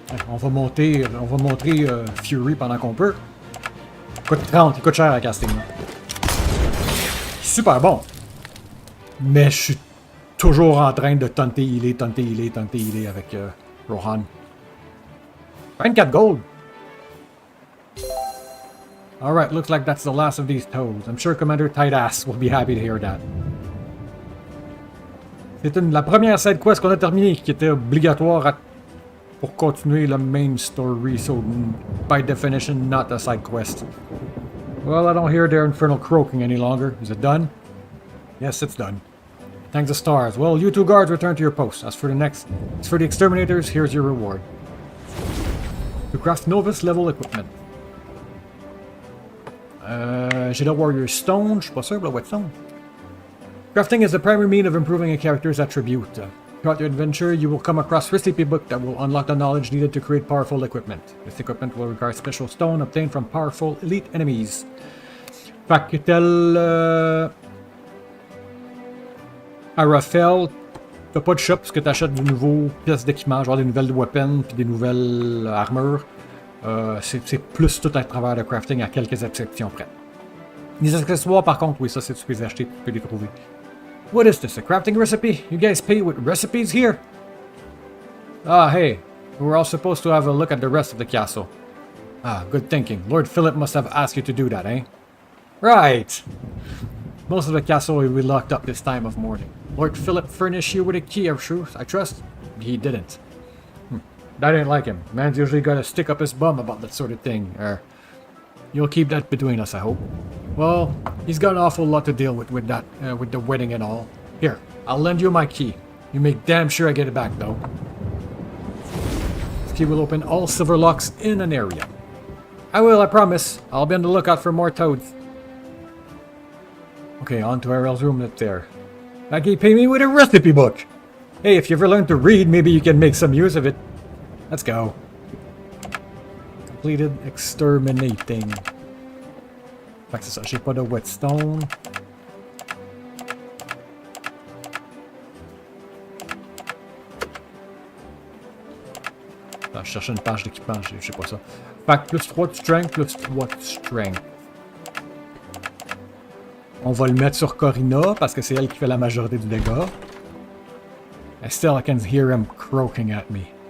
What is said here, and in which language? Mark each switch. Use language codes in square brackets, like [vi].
[fr] On va montrer Fury pendant qu'on peut. Il coûte 30, il coûte cher à casting. Super bon. Mais je suis toujours en train de tenter healer avec Rohan. [en] 24 gold. Alright, looks like that's the last of these toads. I'm sure Commander Tightass will be happy to hear that. [fr] C'est la première side quest qu'on a terminée, qui était obligatoire pour continuer le main story, [en] so by definition not a side quest. Well, I don't hear their infernal croaking any longer. Is it done? Yes, it's done. Thanks the stars. Well, you two guards return to your posts. As for the exterminators, here's your reward. To craft novice level equipment. [fr] J'ai le Warrior Stone, je suis pas sûr, le Whetstone. [en] Crafting is the primary means of improving a character's attribute. Throughout your adventure, you will come across recipe book that will unlock the knowledge needed to create powerful equipment. This equipment will require special stone obtained from powerful elite enemies. [fr] Fait que tel... Arafel, t'as pas de shop parce que t'achètes de nouveaux pièces d'équipement, genre des nouvelles weapons puis des nouvelles armures. C'est plus tout à travers le crafting à quelques exceptions près. Les accessoires, par contre, oui, ça, c'est tu peux les acheter, tu peux les trouver. [en] What is this, a crafting recipe? You guys pay with recipes here? Ah, hey, we're all supposed to have a look at the rest of the castle. Ah, good thinking. Lord Philip must have asked you to do that, eh? Right! Most of the castle will be locked up this time of morning. Lord Philip furnished you with a key, I trust? He didn't. That ain't like him. Man's usually gotta stick up his bum about that sort of thing. You'll keep that between us, I hope. Well, he's got an awful lot to deal with that, with the wedding and all. Here, I'll lend you my key. You make damn sure I get it back, though. This key will open all silver locks in an area. I will, I promise. I'll be on the lookout for more toads. Okay, on to Ariel's room up there. That key paid me with a recipe book! Hey, if you ever learn to read, maybe you can make some use of it. Let's go. Completed exterminating. [fr] Fait que c'est ça, j'ai pas de whetstone. Attends, je cherche une page d'équipement, j'ai pas ça. Fait que plus 3 de strength, plus 3 de strength. On va le mettre sur Corina, parce que c'est elle qui fait la majorité du dégât. [en] And still I can hear him croaking at me.